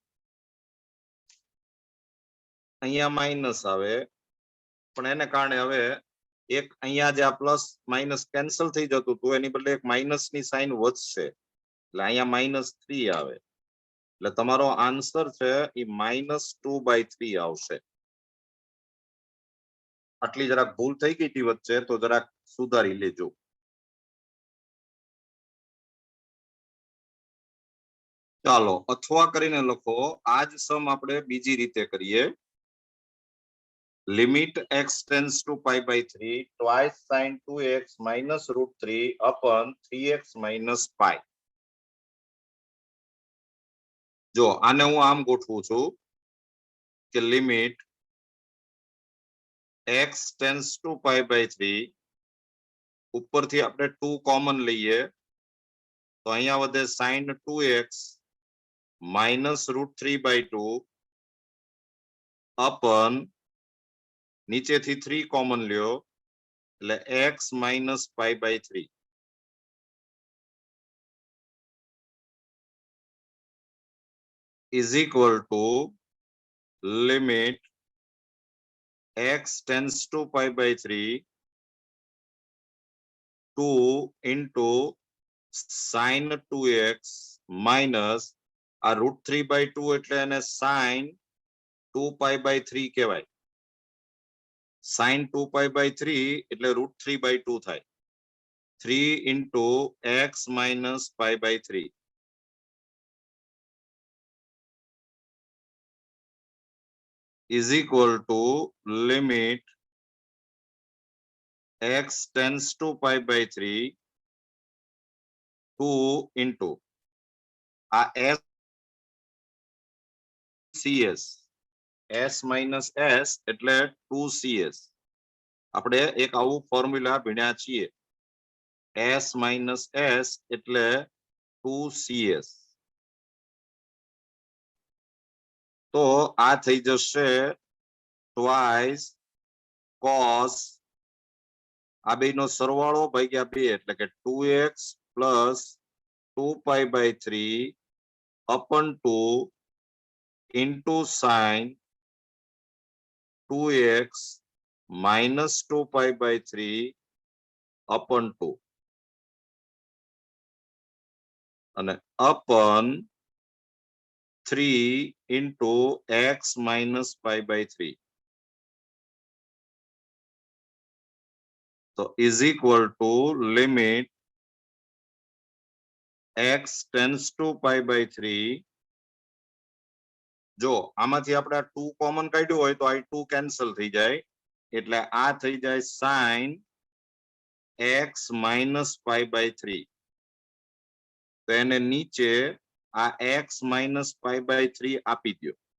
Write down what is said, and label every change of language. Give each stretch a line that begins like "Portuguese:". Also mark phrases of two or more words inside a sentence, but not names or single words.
Gujarati: અહીંયા માઇનસ આવે પણ એને કારણે હવે એક અહીંયા જે આ
English: plus minus
Gujarati: કેન્સલ થઈ જતું હતું એની બદલે એક માઇનસ ની સાઇન વધશે એટલે અહીંયા -3 આવે એટલે તમારો આન્સર છે એ -2/3 આવશે આટલી જરાક ભૂલ થઈ ગઈ હતી વચ્ચે તો જરાક સુધારી લેજો ચાલો અથવા કરીને લખો આજ સમ આપણે બીજી રીતે કરીએ
English: limit x tends to pi/3 twice sin 2x minus root 3 upon 3x minus pi
Gujarati: જો આને હું આમ ગોઠવું છું કે લિમિટ
English: x tends to pi/3
Gujarati: ઉપરથી આપણે 2 કોમન લઈએ તો અહીંયા વધે
English: sin 2x minus √3/2
Gujarati: upon નીચેથી 3 કોમન લ્યો એટલે
English: x minus pi/3 is equal to limit x tends to pi/3 2 into sin 2x minus
Gujarati: આ √3/2 એટલે એને sin 2pi/3 કહેવાય. sin 2pi/3 એટલે √3/2 થાય.
English: 3 into x minus pi/3 is equal to limit x tends to pi/3 2 into આ s cs s minus s એટલે 2cs.
Gujarati: આપણે એક આવું ફોર્મ્યુલા ભણ્યા છીએ. s minus s એટલે 2cs. તો આ થઈ જશે
English: twice cos
Gujarati: આ બેનો સરવાળો ભાગ્યા 2 એટલે કે
English: 2x plus 2pi/3 upon 2 into sin 2x minus 2pi/3 upon 2 અને upon 3 into x minus pi/3 so is equal to limit x tends to pi/3
Gujarati: જો આમાંથી આપણે 2 કોમન કાઢ્યું હોય તો આ 2 કેન્સલ થઈ જાય એટલે આ થઈ જાય
English: sin x minus pi/3
Gujarati: તો એને નીચે આ
English: x minus pi/3
Gujarati: આપી દો